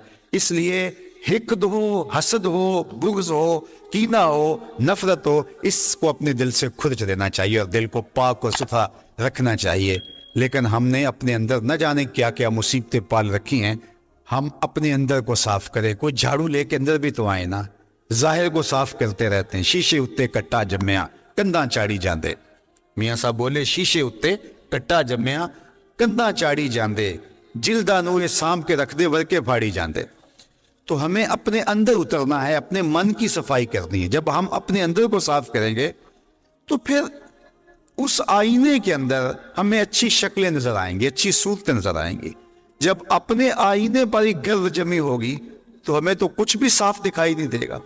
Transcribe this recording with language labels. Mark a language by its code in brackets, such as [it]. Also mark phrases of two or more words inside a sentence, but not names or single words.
[ur] اس لیے حقد ہو، حسد ہو، بغض ہو، کینہ ہو، نفرت ہو، اس کو اپنے دل سے کھرچ دینا چاہیے اور دل کو پاک اور ستھرا رکھنا چاہیے. لیکن ہم نے اپنے اندر نہ جانے کیا کیا مصیبتیں پال رکھی ہیں. ہم اپنے اندر کو صاف کریں. کوئی جھاڑو لے کے اندر بھی تو آئے نا. ظاہر کو صاف کرتے رہتے ہیں. [pa] شیشے اتے کٹا جمیا کنداں چاڑی جاندے. میاں صاحب بولے شیشے اتے کٹا جمیا کنداں چاڑی جاندے، جلدا نوے سام کے رکھ دے ورکے پھاڑی جاندے. [ur] تو ہمیں اپنے اندر اترنا ہے، اپنے من کی صفائی کرنی ہے. جب ہم اپنے اندر کو صاف کریں گے تو پھر اس آئینے کے اندر ہمیں اچھی شکلیں نظر آئیں گی، اچھی صورتیں نظر آئیں گی. جب اپنے آئینے پر ہی گرد جمی ہوگی تو ہمیں تو کچھ بھی صاف دکھائی نہیں دے گا.